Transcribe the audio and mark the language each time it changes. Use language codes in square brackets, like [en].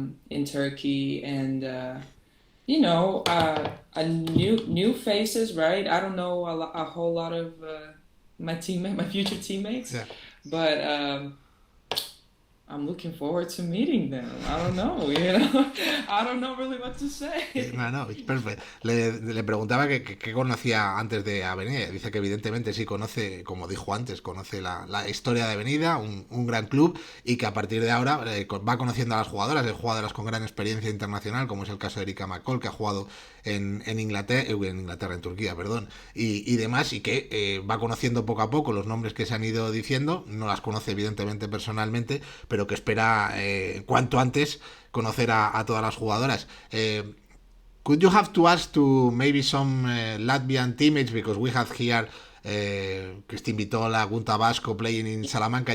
[en] in Turkey, and a new faces, right? I don't know a whole lot of my future teammates, Yeah. but I'm looking forward to meeting them. I don't know, I don't know really what to say. No, no, it's perfect. [es] Le preguntaba qué conocía antes de Avenida. Dice que evidentemente sí conoce, como dijo antes, conoce la historia de Avenida, un gran club, y que a partir de ahora va conociendo a las jugadoras, de jugadoras con gran experiencia internacional, como es el caso de Erika McCall, que ha jugado en Inglaterra, en Turquía, perdón, y demás, y que va conociendo poco a poco los nombres que se han ido diciendo. No las conoce evidentemente personalmente, pero que espera cuanto antes conocer a todas las jugadoras. [en] Could you have to ask to maybe some Latvian teammates, because we have here Christine Vitola, Gunta Vasco playing in Salamanca.